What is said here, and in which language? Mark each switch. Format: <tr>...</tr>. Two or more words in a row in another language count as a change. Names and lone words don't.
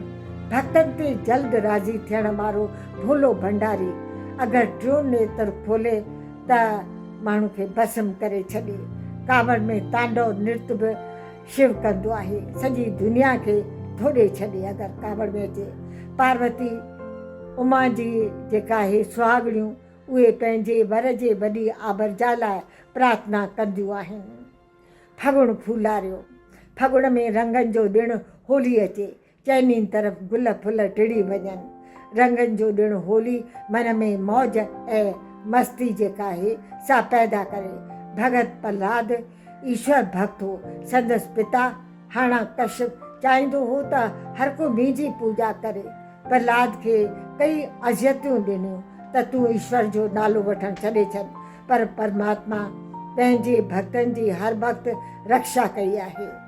<sd>भक्तनि ते जल्द राज़ी थियण वारो भोलो भंडारी अगरि टियों नेत्र खोले त माण्हू खे भस्म करे छॾे। कांवड़ में तांडव नृत्य बि शिव कंदो आहे। सॼी दुनिया खे थोड़े छॾे अगरि कांवड़ में अचे। पार्वती उमा जी जेका आहे सुहागणियूं उहे पंहिंजे वर जे वॾी आबरजा लाइ प्रार्थना कंदियूं आहिनि। फगुण फूलारियो। फगुण में रंगनि जो ॾिणु होली अचे। चइनी तरफ़ गुल फुल टिड़ी वञनि। रंगनि जो ॾिणु होली मन में मौज ऐं मस्ती जेका आहे सा पैदा करे। भगत प्रहलाद ईश्वर भक्त हो। संदसि पिता हाणा कश्यप चाहींदो हो त हर को मुंहिंजी पूॼा करे। प्रहलाद खे कई अज़ियतूं ॾिनियूं त तूं ईश्वर जो नालो वठणु छॾे छॾ, पर परमात्मा पंहिंजे भक्तनि जी हर वक़्तु रक्षा कई आहे।</sd>